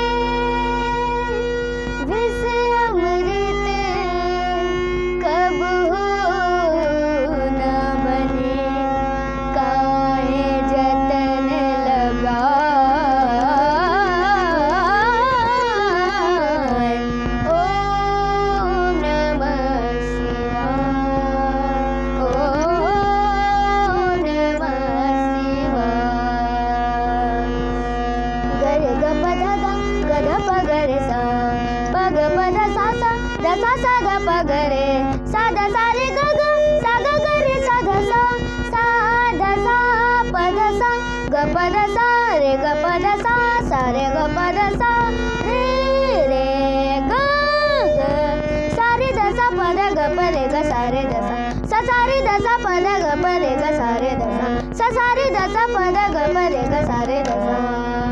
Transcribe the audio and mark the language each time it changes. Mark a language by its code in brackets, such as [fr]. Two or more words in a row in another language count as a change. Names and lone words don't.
[hi] विष अमृत कब हो न बने काहे जतन लगाए [sa] ओ नमः शिवाय ओ नमः शिवाय ग रे ग प ध ध ग ध प ग रे सा प ग प ध सा सा ध सा सा ध प ग रे सा ध सा रे ग ग सा ग ग रे सा ध सा सा ध सा प ध सा ग प ध सा रे ग प ध सा सा रे ग प ध सा रे रे ग ग सा रे ध सा प ध ग प रे ग सा रे ध सा सा रे ध सा प ध ग प रे ग सा रे ध सा सा रे ध सा प ध ग प रे ग सा रे ध सा